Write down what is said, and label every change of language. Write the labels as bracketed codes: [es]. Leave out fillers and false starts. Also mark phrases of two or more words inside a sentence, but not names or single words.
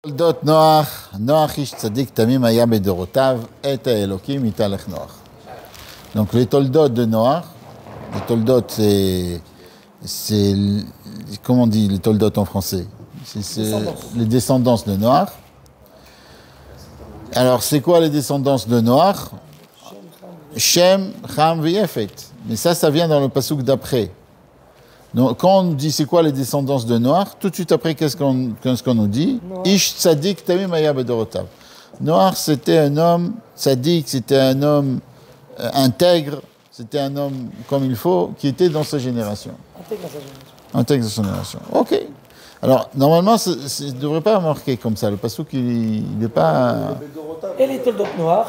[he] תולדות נוח, נוח איש צדיק תמים היה בדורותיו, את האלוקים יתהלך נוח. [fr] Donc les toldotes de Noach, les toldotes c'est comment on dit les toldotes en français? C'est les descendances de Noach. Alors c'est quoi les descendances de Noach? Shem, Ham, Yefet. Mais ça vient dans le passouk d'après. Donc, quand on nous dit c'est quoi les descendances de Noach, tout de suite après, qu'est-ce qu'on nous dit? [he] איש צדיק תמים היה בדורותיו. [fr] Noach, c'était un homme tzadik, c'était un homme intègre, c'était un homme comme il faut, qui était dans sa génération. Intègre dans sa génération. Ok. Alors, normalement, ça ne devrait pas marquer comme ça. Le passouk, il n'est pas... Et les toldot noirs.